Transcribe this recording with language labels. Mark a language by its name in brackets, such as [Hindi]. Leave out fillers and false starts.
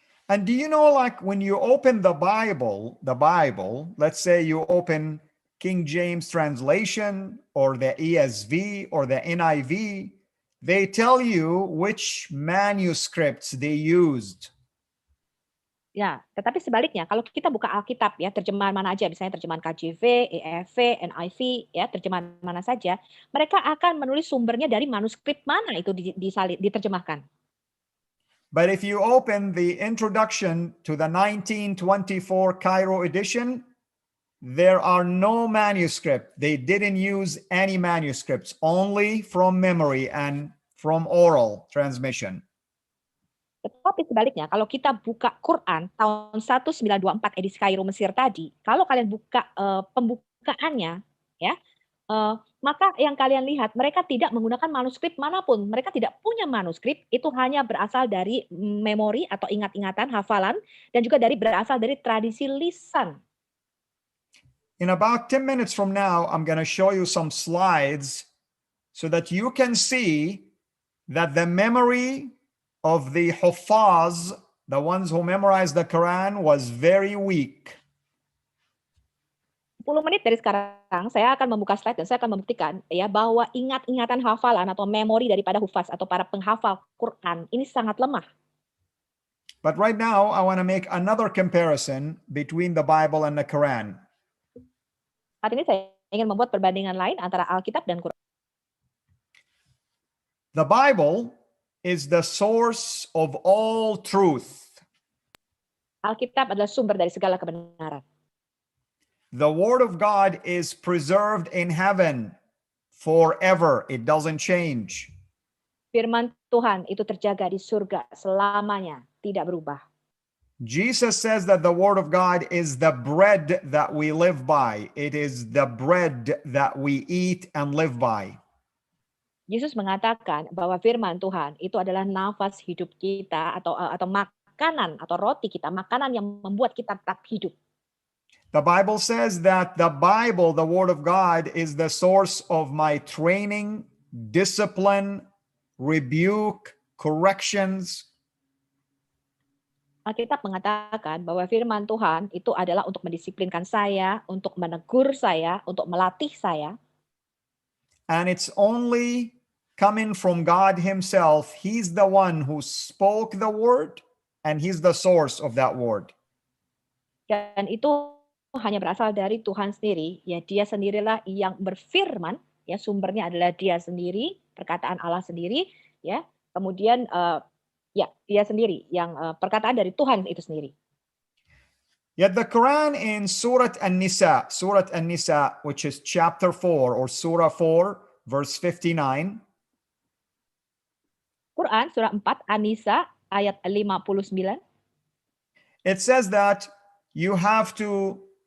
[English] And do you know, like when you open the Bible, let's say you open King James translation or the ESV or the NIV, they tell you which manuscripts they used. [Indonesian] Ya, tetapi sebaliknya kalau kita buka Alkitab ya, terjemahan mana aja, misalnya terjemahan KJV, ESV, NIV, ya terjemahan mana saja, mereka akan menulis sumbernya dari manuskrip mana itu diterjemahkan. [English] But if you open the introduction to the 1924 Cairo edition, there are no manuscript. They didn't use any manuscripts, only from memory and from oral transmission. [Indonesian] Tetapi sebaliknya, kalau kita buka Quran tahun 1924 edisi Kairo Mesir tadi, kalau kalian buka pembukaannya, ya, maka yang kalian lihat mereka tidak menggunakan manuskrip manapun. Mereka tidak punya manuskrip, itu hanya berasal dari memori atau ingat-ingatan, hafalan, dan juga berasal dari tradisi lisan. [English] In about 10 minutes from now, I'm going to show you some slides so that you can see that the memory of the Huffaz, the ones who memorized the Quran, was very weak. [Indonesian] 10 menit dari sekarang saya akan membuka slide dan saya akan membuktikan ya bahwa ingat-ingatan hafalan atau memori daripada hufaz atau para penghafal Quran ini sangat lemah. [English] But right now I want to make another comparison between the Bible and the Quran. [Indonesian] Saat ini saya ingin membuat perbandingan lain antara Alkitab dan Quran. [English] The Bible is the source of all truth. [Indonesian] Alkitab adalah sumber dari segala kebenaran. [English] The word of God is preserved in heaven forever. It doesn't change. [Indonesian] Firman Tuhan itu terjaga di surga selamanya, tidak berubah. [English] Jesus says that the word of God is the bread that we live by. It is the bread that we eat and live by. [Indonesian] Yesus mengatakan bahwa firman Tuhan itu adalah nafas hidup kita atau makanan atau roti kita, makanan yang membuat kita tetap hidup. [English] The Bible says that the Bible, the Word of God, is the source of my training, discipline, rebuke, corrections. [Indonesian] Alkitab mengatakan bahwa firman Tuhan itu adalah untuk mendisiplinkan saya, untuk menegur saya, untuk melatih saya. [English] And it's only coming from God Himself. He's the one who spoke the word, and He's the source of that word. [Indonesian] Dan itu hanya berasal dari Tuhan sendiri, ya Dia sendirilah yang berfirman, ya sumbernya adalah Dia sendiri, perkataan Allah sendiri, ya. Kemudian ya Dia sendiri yang perkataan dari Tuhan itu sendiri. [English] Yet the Quran in Surah An-Nisa, which is chapter 4 or Surah 4, verse 59. [Indonesian] Quran surah 4 An-Nisa ayat 59. [English] It says that you have to